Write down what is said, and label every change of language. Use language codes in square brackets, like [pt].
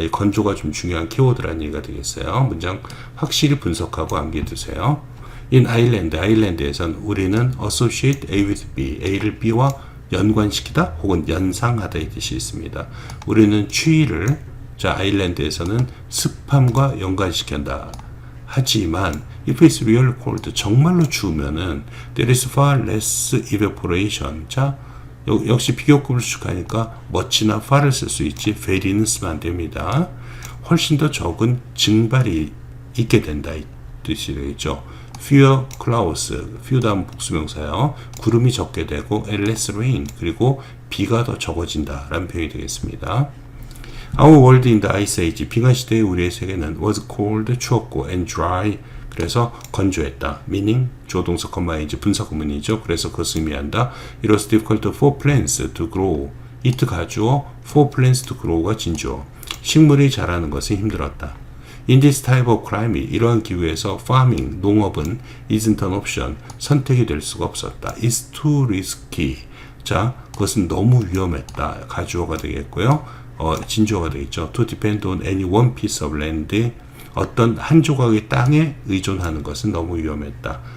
[ko] 이 건조가 좀 중요한 키워드라는 얘기가 되겠어요. 문장 확실히 분석하고 암기해 두세요. In Ireland, 아일랜드에선 우리는 [en] associate A with B, [ko] A를 B와 연관시키다 혹은 연상하다 이 뜻이 있습니다. 우리는 추위를 아일랜드에서는 습함과 연관시킨다. 하지만 [en] if it's real cold, [ko] 정말로 추우면은 [en] there is far less evaporation. [ko] 자, 역시 비교급을 수식하니까 much나 far를 쓸 수 있지 very는 쓰면 안 됩니다. 훨씬 더 적은 증발이 있게 된다 이 뜻이 되겠죠. [en] fewer clouds, [ko] few 다음 복수명사요. 구름이 적게 되고 [en] less rain, [ko] 그리고 비가 더 적어진다 라는 표현이 되겠습니다. [en] Our world in the Ice Age, [ko] 빙하 시대의 우리의 세계는 [en] was cold, [ko] 추웠고 [en] and dry, [ko] 그래서 건조했다. meaning 조동사 컴마이즈 분사 구문이죠. 그래서 그것을 의미한다. [en] It was difficult for plants to grow. it 가주어, for plants to grow가 진주어. [ko] 식물이 자라는 것은 힘들었다. [en] In this type of climate, [ko] 이러한 기후에서 [en] farming, [ko] 농업은 [en] isn't an option, [ko] 선택이 될 수가 없었다. [en] It's too risky. 자, [ko] 그것은 너무 위험했다. 가주어가 되겠고요. 진주어가 되겠죠. [en] To depend on any one piece of land. [ko] 어떤 한 조각의 땅에 의존하는 것은 너무 위험했다.